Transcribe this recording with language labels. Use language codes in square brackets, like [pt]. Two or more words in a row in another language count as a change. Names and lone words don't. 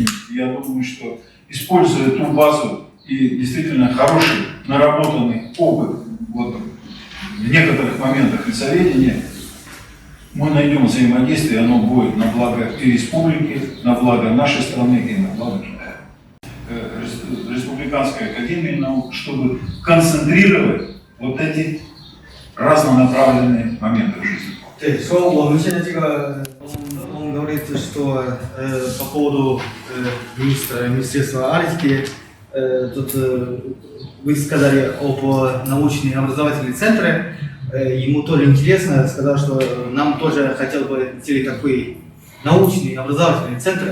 [ru] Я думаю, что используя ту базу и действительно хороший наработанный опыт в некоторых моментах лесоведения, мы найдем взаимодействие, оно будет на благо и республики, на благо нашей страны и на благо Китая. Республиканской академии наук, чтобы концентрировать эти разнонаправленные моменты в жизни. [zh] 对，说我们现在这个 [ru] он говорит, что по поводу Министерства Арктики, тут вы сказали об научные образовательные центры, ему тоже интересно, сказал, что нам тоже хотел бы сделать такой научный образовательный центр.